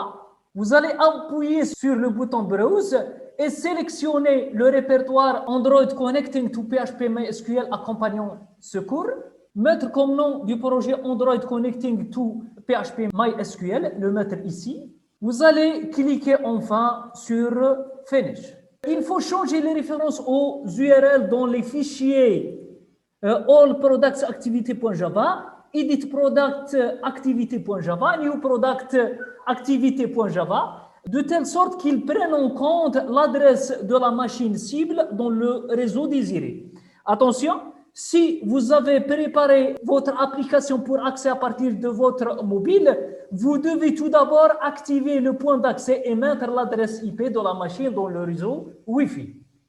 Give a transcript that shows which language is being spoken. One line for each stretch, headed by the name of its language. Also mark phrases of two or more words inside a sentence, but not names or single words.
French: Vous allez appuyer sur le bouton Browse et sélectionner le répertoire Android Connecting to PHP MySQL accompagnant ce cours. Mettre comme nom du projet Android Connecting to PHP MySQL, le mettre ici. Vous allez cliquer enfin sur Finish. Il faut changer les références aux URL dans les fichiers allproductsactivity.java, editproductactivity.java, newproductactivity.java, de telle sorte qu'ils prennent en compte l'adresse de la machine cible dans le réseau désiré. Attention, si vous avez préparé votre application pour accès à partir de votre mobile, vous devez tout d'abord activer le point d'accès et mettre l'adresse IP de la machine dans le réseau Wi-Fi.